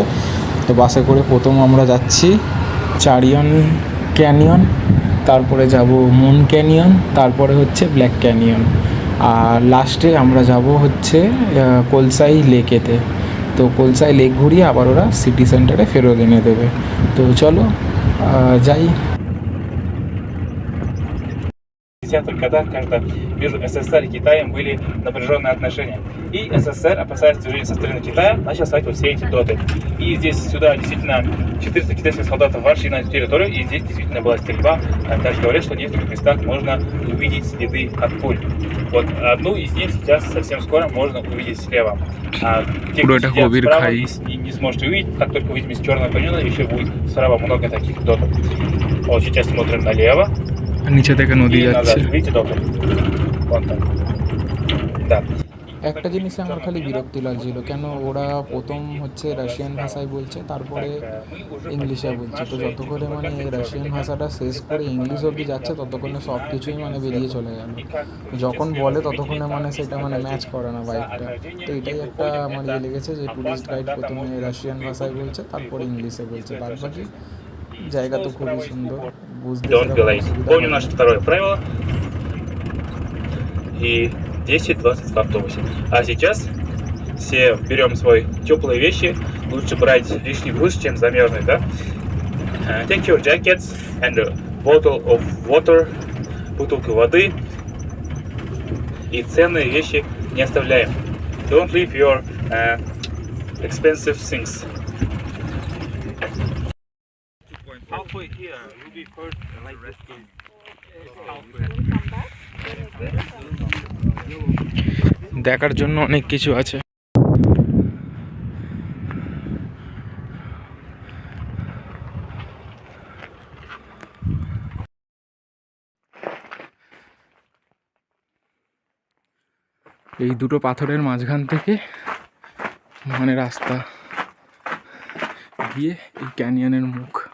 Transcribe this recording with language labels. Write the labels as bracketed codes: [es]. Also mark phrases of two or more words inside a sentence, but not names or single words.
[bn] তো বাসে করে প্রথম আমরা যাচ্ছি চারিয়ন ক্যানিয়ন, তারপরে যাব মুন ক্যানিয়ন, তারপরে হচ্ছে ব্ল্যাক ক্যানিয়ন, আর লাস্টে আমরা যাব হচ্ছে কোলসাই লেকেতে। তো কোলসাই লেক ঘুরিয়ে আবার ওরা [en] city centre [bn] ফেরত এনে দেবে। তো চলো যাই। [ru] Только да, когда между СССР и Китаем были напряженные отношения. И СССР, опасаясь вторжения со стороны Китая, начал ставить вот все эти доты. И здесь сюда действительно 400 китайских солдатов вошли на территорию, и здесь действительно была стрельба. Также говорят, что в нескольких местах можно увидеть следы от пуль. Вот одну из них сейчас совсем скоро можно увидеть слева. А те, кто сидят справа, и не сможете увидеть, как только выйдем из черного каньона, еще будет справа много таких дотов. Вот сейчас смотрим налево. [bn] নিচে থেকে নদী যাচ্ছে। একটা জিনিসে আমার খালি বিরক্তি লাগছিল, কেন ওরা প্রথম হচ্ছে রাশিয়ান ভাষায় বলছে, তারপরে ইংলিশে বলছে। তো যতক্ষণে রাশিয়ান ভাষাটা শেষ করে ইংলিশ অবধি যাচ্ছে, ততক্ষণে সব কিছুই বেরিয়ে চলে গেল। যখন বলে ততক্ষণে সেটা ম্যাচ করে না বাইকটা। তো এটাই একটা আমার লেগেছে, যে [en] tourist guide [bn] প্রথমে রাশিয়ান ভাষায় বলছে, তারপরে ইংলিশে বলছে। বাদ বাকি জায়গা তো খুবই সুন্দর, বুঝতে। [ru] Помню наше второе правило. И 10-20 в автобусе. А сейчас все берем свои теплые вещи. Лучше брать лишний груз, чем замерзнуть, да? [en] Take your jackets and a bottle of water. [ru] Бутылку воды. И ценные вещи не оставляем. [en] Don't leave your expensive things. Halfway here, will be first like this game. [bn] দেখার জন্য অনেক কিছু আছে। এই দুটো পাথরের মাঝখান থেকে রাস্তা গিয়ে এই ক্যানিয়নের মুখ।